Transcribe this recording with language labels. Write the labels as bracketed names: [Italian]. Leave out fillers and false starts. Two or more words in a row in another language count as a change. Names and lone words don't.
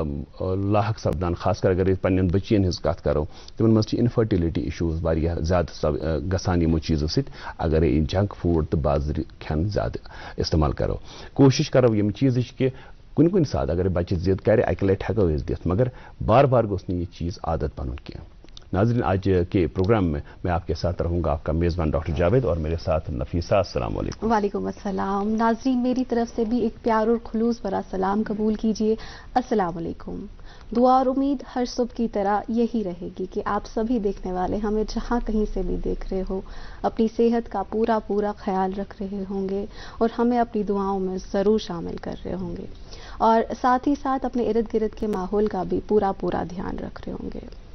[Kashmiri] لاحق سپدان خاص کر اگر أسۍ پننٮ۪ن بٔچیَن ہٕنٛز کتھ کرو تِمن منٛز چھِ [English] infertility issues [Kashmiri] واریاہ زیادٕ گژھان یِمو چیٖزو سۭتۍ اگرے یہِ [English] junk food [Kashmiri] تہٕ بازرٕ کھٮ۪ن زیادٕ استعمال کرو کوٗشِش کرو یِم چیٖزٕچ کہِ کُنہِ ساتہٕ اگر بچہِ ضد کرِ اکہِ لٹہِ ہٮ۪کو أسۍ دِتھ مگر بار بار گوٚژھ نہٕ یہِ چیٖز عادت بنُن کینٛہہ [Urdu] ناظرین آج کے پروگرام میں آپ کے ساتھ رہوں گا آپ کا میزبان ڈاکٹر جاوید اور میرے ساتھ نفیسہ. السلام علیکم. وعلیکم السلام. ناظرین میری طرف سے بھی ایک پیار اور خلوص بھرا سلام قبول کیجیے. السلام علیکم. دعا اور امید ہر صبح کی طرح یہی رہے گی کہ آپ سبھی دیکھنے والے ہمیں جہاں کہیں سے بھی دیکھ رہے ہو اپنی صحت کا پورا خیال رکھ رہے ہوں گے اور ہمیں اپنی دعاؤں میں ضرور شامل کر رہے ہوں گے اور ساتھ ہی ساتھ اپنے ارد گرد کے ماحول کا بھی پورا دھیان رکھ رہے ہوں گے.